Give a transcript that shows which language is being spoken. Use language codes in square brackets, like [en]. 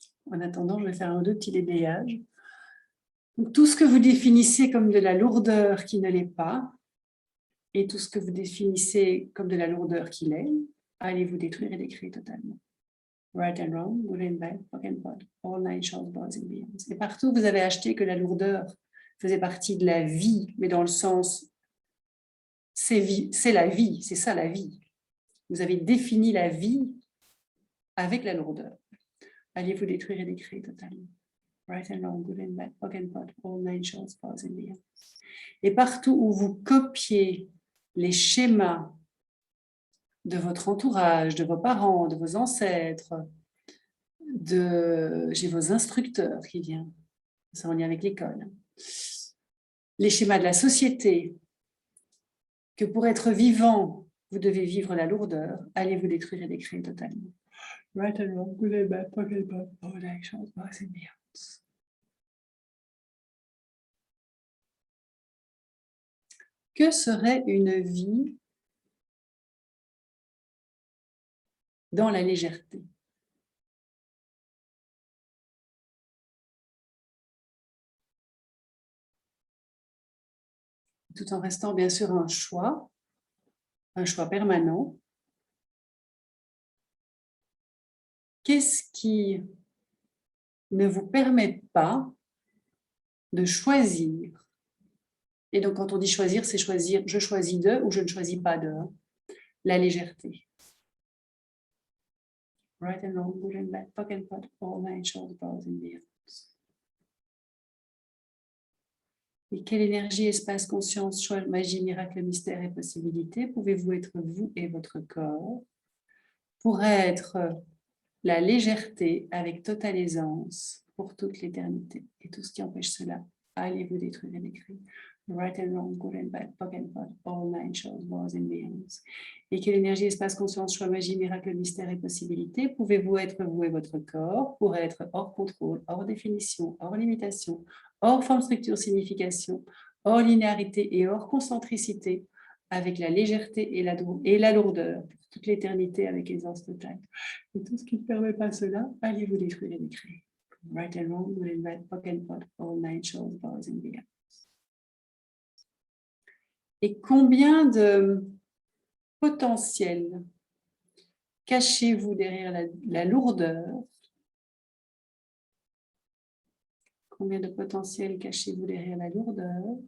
[fr] En attendant, je vais faire un ou deux petits déblayages. Donc, tout ce que vous définissez comme de la lourdeur qui ne l'est pas, et tout ce que vous définissez comme de la lourdeur qui l'est, allez vous détruire et décréer totalement. [en] Right and wrong, good and bad, POC and POD, all nine shows, boys and beyond. [fr] Et partout, vous avez acheté que la lourdeur faisait partie de la vie, mais dans le sens, c'est la vie, c'est ça la vie. Vous avez défini la vie avec la lourdeur. Allez vous détruire et décréer totalement. [en] Right and wrong, good and bad, POC and POD, all nine shows, boys and beyond. [fr] Et partout où vous copiez les schémas de votre entourage, de vos parents, de vos ancêtres, j'ai vos instructeurs qui viennent, c'est en lien avec l'école, les schémas de la société, que pour être vivant, vous devez vivre la lourdeur, allez vous détruire et décréer totalement. [en] Right and wrong, good and bad, POC and POD, all nine shows, boys and beyond. [fr] Que serait une vie dans la légèreté? Tout en restant bien sûr un choix permanent. Qu'est-ce qui ne vous permet pas de choisir? Et donc, quand on dit choisir, c'est choisir, je choisis de ou je ne choisis pas de. La légèreté. [en] Right and wrong, good and bad, POC and POD, all nine shows, boys and beyond. [fr] Et quelle énergie, espace, conscience, choix, magie, miracle, mystère et possibilité pouvez-vous être vous et votre corps pour être la légèreté avec totale aisance pour toute l'éternité? Et tout ce qui empêche cela, allez vous détruire et décrire. [en] Right and wrong, good and bad, POC and POD, all nine shows, boys and beyond. [fr] Et quelle énergie, espace, conscience, choix, magie, miracle, mystère et possibilité pouvez-vous être vous et votre corps pour être hors contrôle, hors définition, hors limitation, hors forme, structure, signification, hors linéarité et hors concentricité, avec la légèreté et la lourdeur pour toute l'éternité avec aisance totale. Et tout ce qui ne permet pas cela, allez vous détruire et décrire. [en] Right and wrong, good and bad, POC and POD, all nine shows, boys and beyond. [fr] Et combien de potentiel cachez-vous derrière la lourdeur? Combien de potentiel cachez-vous derrière la lourdeur?